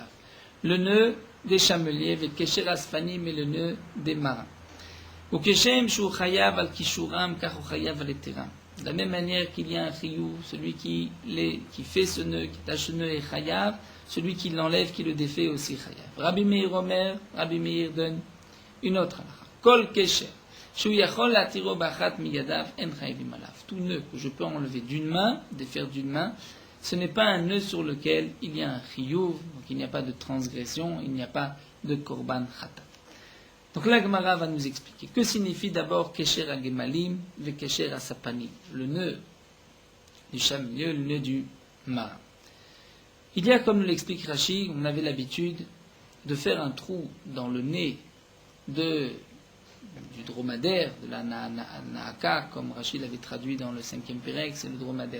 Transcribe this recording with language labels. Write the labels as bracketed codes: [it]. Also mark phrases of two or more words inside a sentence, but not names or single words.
[fr] Le nœud des chameliers, et [he] קשר הספנים, [fr] et le nœud des marins. De la même manière qu'il y a un chiyuv, celui qui fait ce nœud, qui tâche ce nœud est chayav, celui qui l'enlève, qui le défait aussi chayav. Rabbi Meir Omer, Rabbi Meir donne une autre halakha. [he] כל קשר. [fr] Tout nœud que je peux enlever d'une main, défaire d'une main, ce n'est pas un nœud sur lequel il y a un chiyuv, donc il n'y a pas de transgression, il n'y a pas de [he] קרבן חטאת. [fr] Donc la Gemara va nous expliquer que signifie d'abord [he] קשר הגמלים וקשר הספנים, [fr] le nœud du chamelier, le nœud du marin. Il y a, comme l'explique Rashi, on avait l'habitude de faire un trou dans le nez du dromadaire, de la naaka, comme Rashi l'avait traduit dans le 5e Pérec, c'est le dromadaire.